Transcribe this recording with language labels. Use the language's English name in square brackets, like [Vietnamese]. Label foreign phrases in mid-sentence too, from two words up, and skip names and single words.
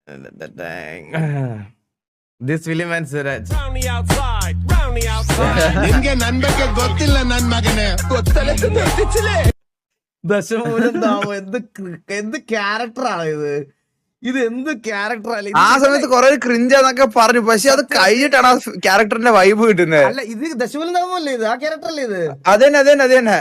[English] This film and Suraj. [Kannada] ನಿನ್ಗೆ ನನ್ ಬಗ್ಗೆ ಗೊತ್ತಿಲ್ಲ ನನ್ ಮಗನೇ [Malayalam] ദശമൂലം താമോ എന്ത് ക്യാരക്ടറാണ് ഇത് എന്ത് ക്യാരക്ടറാണ് ആ സമയത്ത് കൊറേ ക്രിഞ്ചാന്നൊക്കെ പറഞ്ഞു, പക്ഷെ അത് കഴിഞ്ഞിട്ടാണ് ആ ക്യാരക്ടറിന്റെ വൈബ് കിട്ടുന്നത്. അല്ല ഇത് ദശമൂലം താമല്ലേ ഇത്, ആ ക്യാരക്ടർ അല്ലേ ഇത്? അതന്നെ